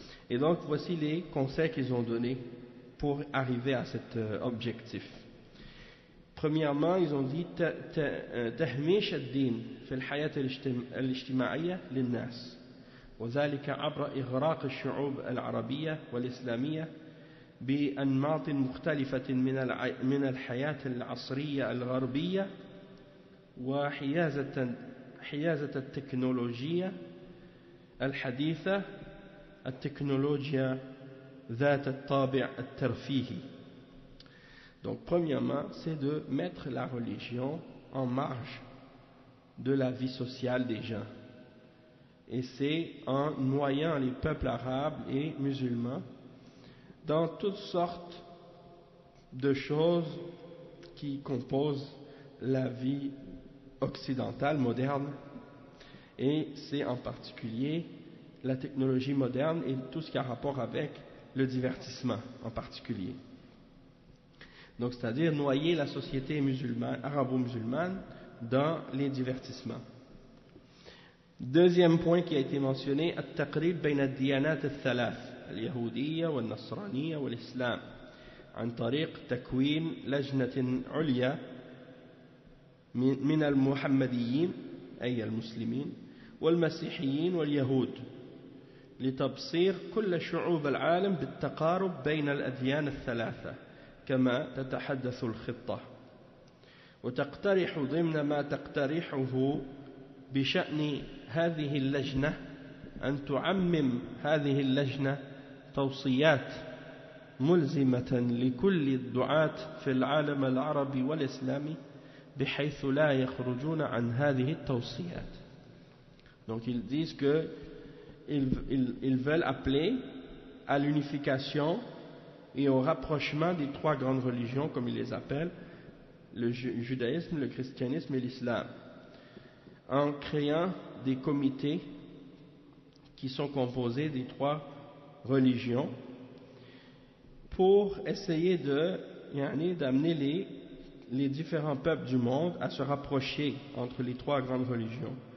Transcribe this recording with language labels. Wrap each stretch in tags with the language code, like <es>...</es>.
<fr>Et donc voici les conseils qu'ils ont donnés pour arriver à cet objectif. Premièrement, ils ont dit</fr> <ar>تهميش الدين في الحياة الاجتماعية للناس وذلك عبر إغراق الشعوب العربية والإسلامية بأنماط مختلفة من الحياة العصرية الغربية وحيازة التكنولوجيا الحديثة التكنولوجيا ذات الطابع الترفيهي.</ar> <fr>Donc premièrement, c'est de mettre la religion en marge de la vie sociale des gens. Et c'est en noyant les peuples arabes et musulmans dans toutes sortes de choses qui composent la vie occidentale moderne. Et c'est en particulier la technologie moderne et tout ce qui a rapport avec le divertissement en particulier. Donc, c'est-à-dire noyer la société musulmane, arabo-musulmane dans les divertissements. Deuxième point qui a été mentionné,</fr> <ar>التقريب بين الديانات الثلاث اليهودية والنصرانية والإسلام عن طريق تكوين لجنة عليا من المحمديين أي المسلمين والمسيحيين واليهود لتبصير كل شعوب العالم بالتقارب بين الأديان الثلاثة كما تتحدث الخطة وتقترح ضمن ما تقترحه بشأن هذه اللجنة أن تعمم هذه اللجنة توصيات ملزمة لكل الدعاة في العالم العربي والإسلامي بحيث لا يخرجون عن هذه التوصيات.</ar> <fr>Donc ils disent que ils veulent appeler à l'unification et au rapprochement des trois grandes religions, comme ils les appellent, le judaïsme, le christianisme et l'islam, en créant des comités qui sont composés des trois religions pour essayer de, d'amener les différents peuples du monde à se rapprocher entre les trois grandes religions.</fr>